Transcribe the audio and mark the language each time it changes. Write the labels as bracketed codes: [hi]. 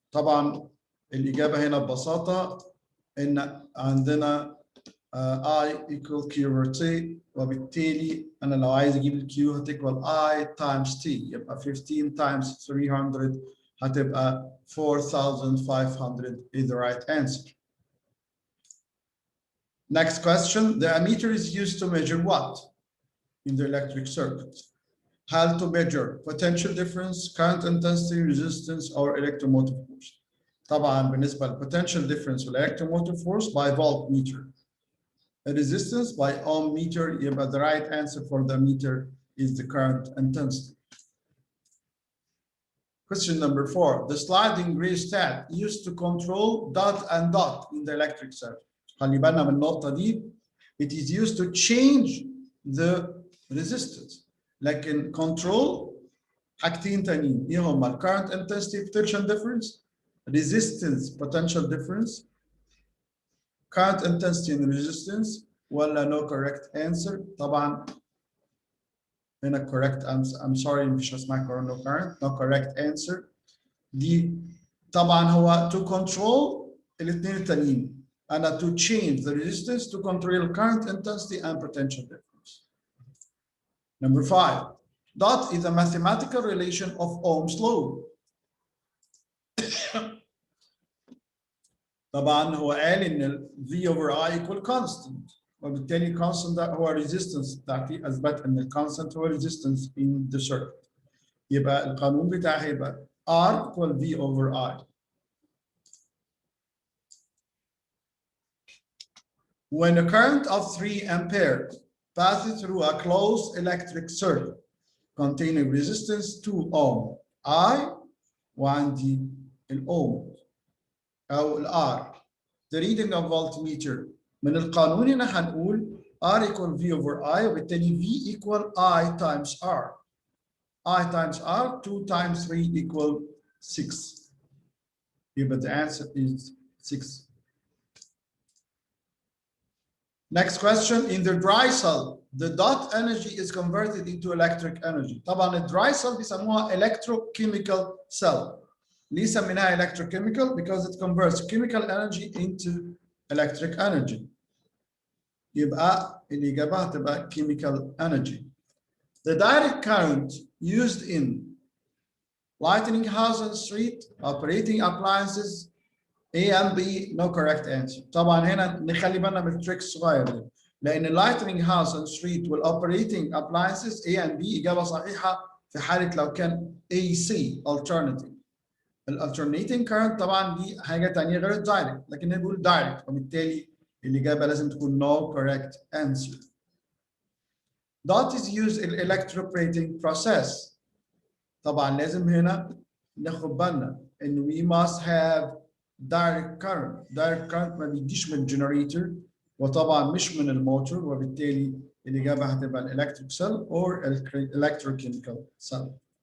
[ar] طبعا الإجابة هنا ببساطة إن عندنا [en] I equal Q over T، [ar] وبالتالي أنا لو عايز أجيب ال Q هتكوال [en] I times T، [ar] يبقى [en] 15 times 300 [ar] هتبقى 4,500 [en] is the right answer. Next question. The ammeter is used to measure what in the electric circuit? How to measure potential difference, current intensity, resistance, or electromotive force. [ar] طبعا بالنسبة [en] للpotential difference والelectromotive force by voltmeter. The resistance by ohm meter. But the right answer for the meter is the current intensity. Question number 4. The sliding rheostat used to control dot and dot in the electric circuit. [ar] خلي بالنا من النقطة دي. [en] It is used to change the resistance. [ar] لكن control حاجتين تانيين. ايه هما؟ [en] current intensity potential difference, resistance potential difference, current intensity and resistance, [ar] ولا [en] no correct answer. [ar] طبعا هنا [en] correct answer. I'm sorry [ar] مش هسمع [en] no current. No correct answer. [ar] دي طبعا هو [en] to control [ar] الاثنين التانيين. أنا [en] to change the resistance to control current intensity and potential difference. Number 5. Dot is a mathematical relation of Ohm's law. [ar] طبعا هو قال ان [en] V over I equal constant، [ar] وبالتالي constant ده هو resistance بتاعتي. اثبت ان constant هو [en] resistance in the circuit. [ar] يبقى القانون بتاعي هيبقى [en] R equal V over I. When a current of 3 amperes passes through a closed electric circuit containing resistance 2 ohm, I [ar] وعندي الأوم أو الR. [en] The reading of voltmeter. [ar] من القانون هنا هنقول [en] R equal V over I، [ar] وبالتالي [en] V equal I times R. I times R, 2 times 3 equal 6. But the answer is 6. Next question. In the dry cell, the dot energy is converted into electric energy. [ar] طبعا الدراي cell بيسموها electrochemical cell. ليه سميناها electrochemical? [en] Because it converts chemical energy into electric energy. [ar] يبقى الإجابة هتبقى chemical energy. [en] The direct current used in lighting house and street, operating appliances, A and B, no correct answer. [ar] طبعا هنا نخلي بالنا من التريك الصغير ده. لأن [en] lighting house and street والoperating appliances A and B [ar] إجابة صحيحة في حالة لو كان [en] AC alternating. [ar] alternating current طبعا دي حاجة تانية غير الدايركت، لكن نقول دايركت، وبالتالي الإجابة لازم تكون no correct answer. [en] Dot is used in electroplating process. [ar] طبعا لازم هنا ناخد بالنا إن [en] we must have direct current. [ar] direct current ما بيجيش من الجنريتور وطبعا مش من الموتور، وبالتالي الإجابة هتبقى [en] electric cell or electrochemical cell.